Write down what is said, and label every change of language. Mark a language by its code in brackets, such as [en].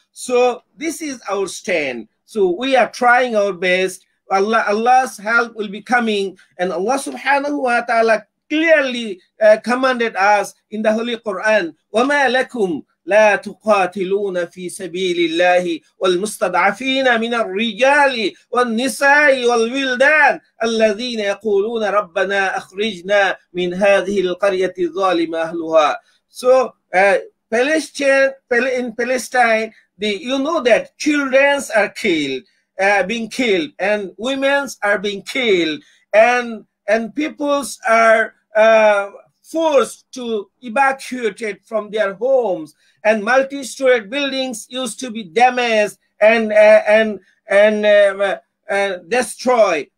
[en] So this is our stand. So we are trying our best. Allah's help will be coming, and Allah subhanahu wa ta'ala clearly commanded us in the Holy Quran, [ar] وَمَا لَكُمْ لَا تُقَاتِلُونَ فِي سَبِيلِ اللَّهِ وَالْمُسْتَضْعَفِينَ مِنَ الرِّجَالِ وَالنِّسَاءِ وَالْوِلْدَانِ الَّذِينَ يَقُولُونَ رَبَّنَا أَخْرِجْنَا مِنْ هَذِهِ الْقَرْيَةِ الظَّالِمِ أَهْلُهَا. [en] So in Palestine, you know that children are being killed, and women are being killed, and peoples are forced to evacuate from their homes, and multi-story buildings used to be damaged and destroyed.